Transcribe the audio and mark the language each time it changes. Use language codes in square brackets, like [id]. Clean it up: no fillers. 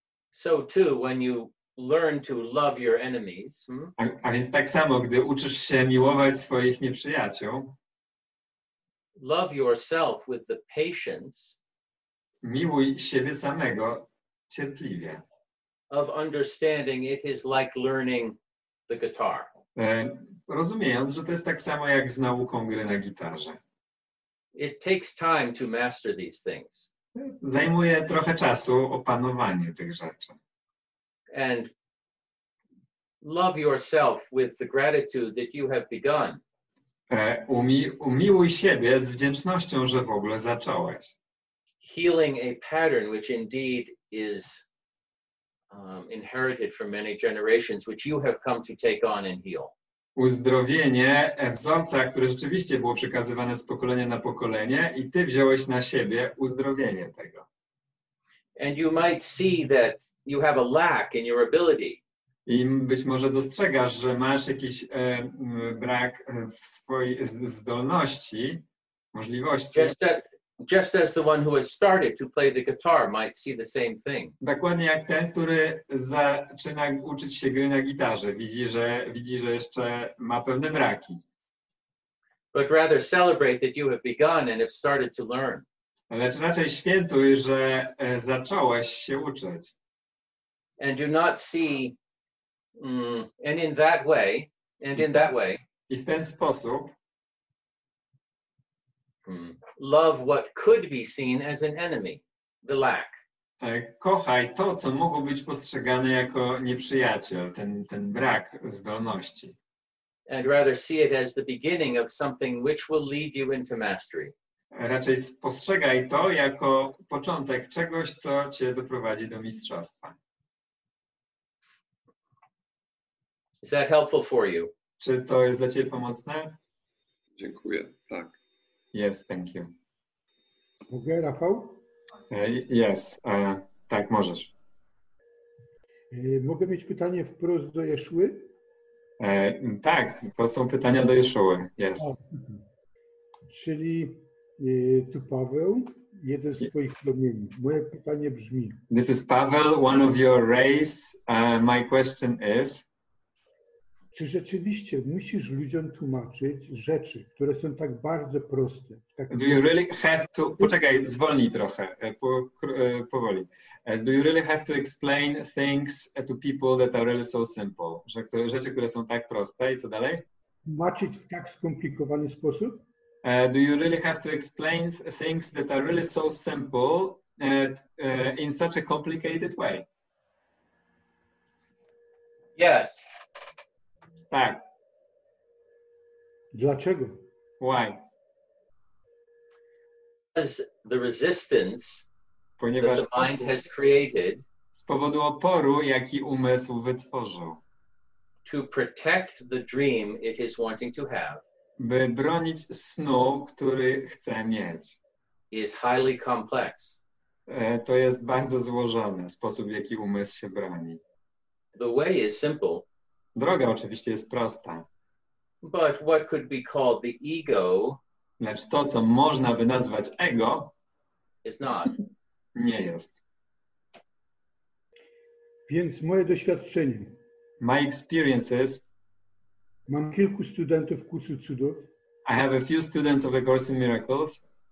[en] So too, when you learn to love your enemies, [pl] A więc tak samo, gdy uczysz się miłować swoich nieprzyjaciół, [en] love yourself with the patience [pl] miłuj siebie samego cierpliwie. [en] of understanding it is like learning the guitar. [pl] Rozumiejąc, że to jest tak samo jak z nauką gry na gitarze. [en] It takes time to master these things. [pl] Zajmuje trochę czasu opanowanie tych rzeczy. [en] And love yourself with the gratitude that you have begun. [pl] Umiłuj siebie z wdzięcznością, że w ogóle zacząłeś. [en] Healing a pattern which indeed is inherited from many generations, which you have come to take on and heal. [pl] Uzdrowienie wzorca, które rzeczywiście było przekazywane z pokolenia na pokolenie i ty wziąłeś na siebie uzdrowienie tego. [en] And you might see that you have a lack in your ability. [pl] I być może dostrzegasz, że masz jakiś brak w swojej zdolności, możliwości. [en] Just as the one who has started to play the guitar might see the same thing. [pl] Dokładnie jak ten, który zaczyna uczyć się gry na gitarze. Widzi, że jeszcze ma pewne braki. [en] But rather celebrate that you have begun and have started to learn. [pl] Lecz raczej świętuj, że zacząłeś się uczyć. [en] And do not see, and in that way, [pl] I w ten sposób [en] love what could be seen as an enemy, the lack. [pl] Kochaj to, co mogło być postrzegane jako nieprzyjaciel, ten brak zdolności. [en] And rather see it as the beginning of something which will lead you into mastery. [pl] Raczej postrzegaj to jako początek czegoś, co cię doprowadzi do mistrzostwa. [en] Is that helpful for you? [pl] Czy to jest dla ciebie pomocne? Dziękuję, tak. [en] Yes, thank you. [pl] Mogę, Rafał? [en] Yes, [pl] tak, możesz. Mogę mieć pytanie wprost do Jeszuy? Tak, to są pytania do Jeszuły. [en] Yes. [pl] Czyli tu Paweł, jeden z twoich promieni. Moje pytanie brzmi. [en] This is Pavel, one of your rays. My question is. [pl] Czy rzeczywiście musisz ludziom tłumaczyć rzeczy, które są tak bardzo proste? [en] Do you really have to... [pl] Poczekaj, zwolnij trochę, powoli. [en] Do you really have to explain things to people that are really so simple? [pl] Że rzeczy, które są tak proste i co dalej? Tłumaczyć w tak skomplikowany sposób? [en] Do you really have to explain things that are really so simple in such a complicated way? Yes. [pl] Tak. Dlaczego? [en] Why? Because the resistance [pl] Ponieważ [en] that the mind has created [pl] z powodu oporu, jaki umysł wytworzył, [en] to protect the dream it is wanting to have, [pl] by bronić snu, który chce mieć. [en] is highly complex. [pl] To jest bardzo złożony sposób, w jaki umysł się broni. [en] The way is simple, [pl] Droga oczywiście jest prosta, [en] but what could be called the ego [pl] lecz to, co można by nazwać ego, [en] is not. [pl] nie jest. Więc moje doświadczenie. [en] My experiences, [pl] Mam kilku studentów kursu cudów. [en] I have a few students of A Course in Miracles.